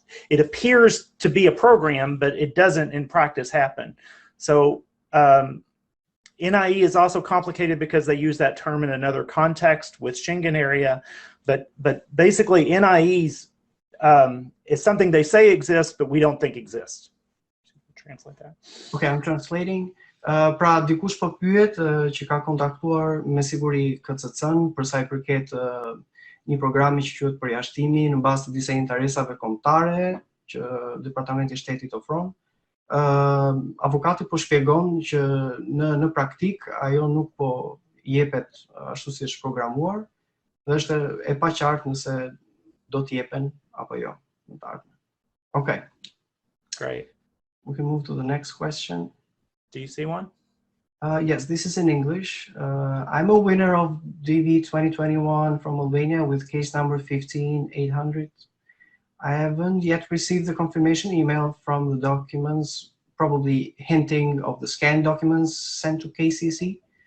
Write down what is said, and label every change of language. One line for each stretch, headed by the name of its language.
English: It appears to be a program, but it doesn't in practice happen. So NIE is also complicated because they use that term in another context with Schengen area, but basically NIEs is something they say exists, but we don't think exists. Translate that. Okay, I'm translating.
Albanian: Pra dikush po pyet që ka kontaktuar me siguri KCC-n për sa I përket një programi që quhet përjashtimi në bazë të disa interesave kombëtare që Departamenti I Shtetit ofron. Avokati po shpjegon që në praktik ajo nuk po jepet ashtu si është programuar dhe është e paqartë nëse do të jepen apo jo në të ardhmen.
English: Okay. Great. We can move to the next question. Do you see one? Yes, this is in English. I'm a winner of DV 2021 from Albania with case number 15800. I haven't yet received the confirmation email from the documents, probably hinting of the scanned documents sent to KCC.